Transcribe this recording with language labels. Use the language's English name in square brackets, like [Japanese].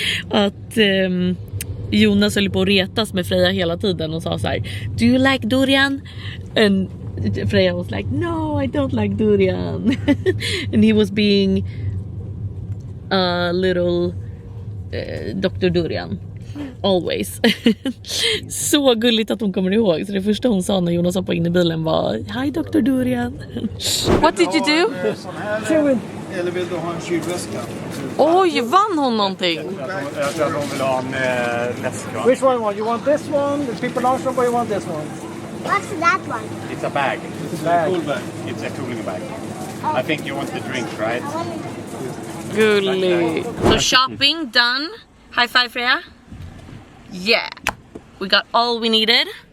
[Swedish] Att Jonas höll på att retas med Freja hela tiden och sa så här: [English] Do you like durian? And Freja was like, no, I don't like durian. And he was being a little Dr. Durian. always. [Swedish] Så gulligt att hon kommer ihåg. Så det första hon sa när Jonas hoppade in i bilen var [English] Hi Dr. Durian. What did you do? [Swedish] Eller vill du ha en kylväska? Oj, vann hon någonting? Jag tror att hon vill ha en läsk. [English] Which one? You want this one? The people large one, or you want this one? What's that one? It's a bag. It's a bag. Cool bag. It's a cooling bag. I think you want the drink, right? Gullig. So shopping done. High five, Freya. Yeah. We got all we needed.